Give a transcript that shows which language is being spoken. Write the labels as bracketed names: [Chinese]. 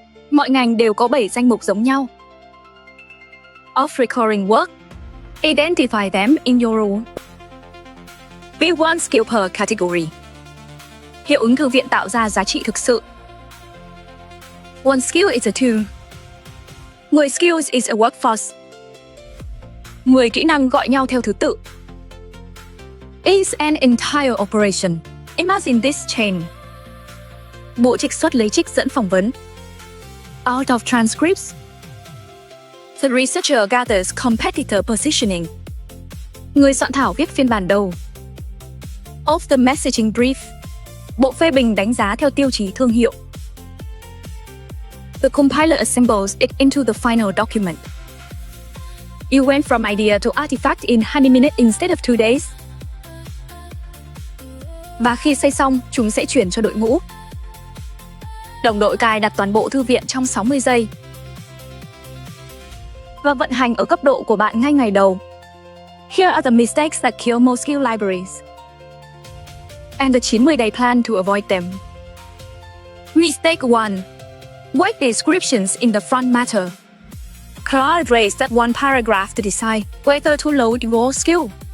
[Vietnamese] Mọi ngành đều có 7 danh mục giống nhau. [English] Of recurring work. Identify them in your role. Build one skill per category. [Vietnamese] Hiệu ứng thư viện tạo ra giá trị thực sự. [English] One skill is a tool. 10 skills is a workforce. [Vietnamese] 10 kỹ năng gọi nhau theo thứ tự. [English] Is an entire operation. Imagine this chain. [Vietnamese] Bộ trích xuất lấy trích dẫn phỏng vấn. [English] Out of transcripts. The researcher gathers competitor positioning. [Vietnamese] Người soạn thảo viết phiên bản đầu. [English] Of the messaging brief. [Vietnamese] Bộ phê bình đánh giá theo tiêu chí thương hiệu. [English] The compiler assembles it into the final document. You went from idea to artifact in 20 minutes instead of 2 days. [Vietnamese] Và khi xây xong, chúng sẽ chuyển cho đội ngũ. Đồng đội cài đặt toàn bộ thư viện trong 60 giây. Và vận hành ở cấp độ của bạn ngay ngày đầu. [English] Here are the mistakes that kill most skill libraries. And the 90-day plan to avoid them. Mistake 1. Word descriptions in the front matter. Claude raised that one paragraph to decide whether to load your skill.